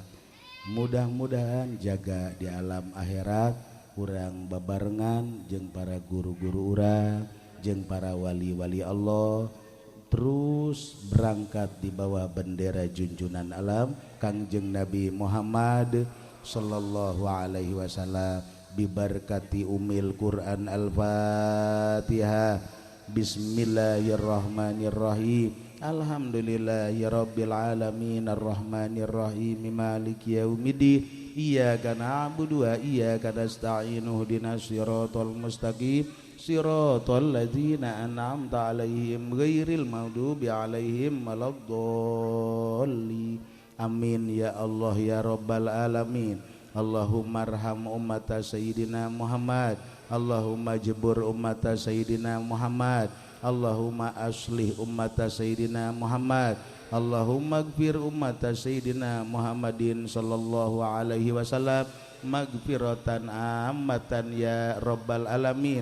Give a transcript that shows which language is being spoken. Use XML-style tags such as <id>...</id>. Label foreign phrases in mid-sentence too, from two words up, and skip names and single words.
<su>Mudah-mudahan jaga di alam akhirat urang babarengan jeung para guru-guru urang jeung para wali-wali Allah terus berangkat di bawah bendera junjunan alam Kangjeng Nabi Muhammad</su> <ar>صلى الله عليه وسلم ببركة أم القرآن الفاتحة. بسم الله الرحمن الرحيم. الحمد لله رب العالمين الرحمن الرحيم مالك يوم الدين. إياك نعبد وإياك نستعين اهدنا الصراط المستقيم صراط الذين أنعمت عليهم غير المغضوب عليهم ولا الضالين. آمين يا الله يا رب العالمين. اللهم ارحم أمة سيدنا محمد، اللهم اجبر أمة سيدنا محمد، اللهم أصلح أمة سيدنا محمد، اللهم اغفر لأمة سيدنا محمد صلى الله عليه وسلم مغفرة عامة يا رب العالمين.</ar>